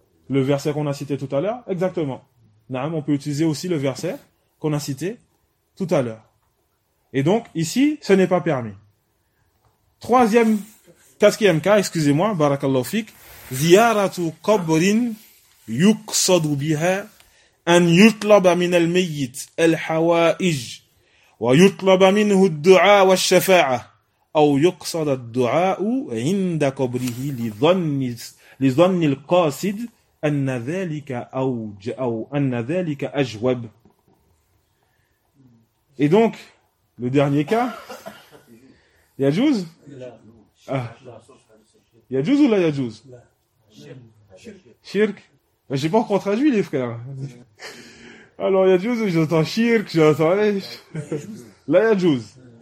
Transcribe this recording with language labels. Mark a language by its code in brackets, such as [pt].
[fr] Le verset qu'on a cité tout à l'heure. Exactement. Naam, on peut utiliser aussi le verset qu'on a cité tout à l'heure. Et donc, ici, ce n'est pas permis. Troisième, quatrième cas, excusez-moi, barakallahu fik. [ar] Ziyaratu qabrin yuqsadu biha. أن يطلب من الميت الحوائج ويطلب منه الدعاء والشفاعة أو يقصد الدعاء عند قبره لظن القاصد أن ذلك أوج أو أن ذلك أجوب. [fr] Et donc le dernier cas, yajouz ou la yajouz? Shirk. Mais j'ai pas encore traduit les frères. Alors, yajouz, j'entends shirk, j'entends... La yajouz.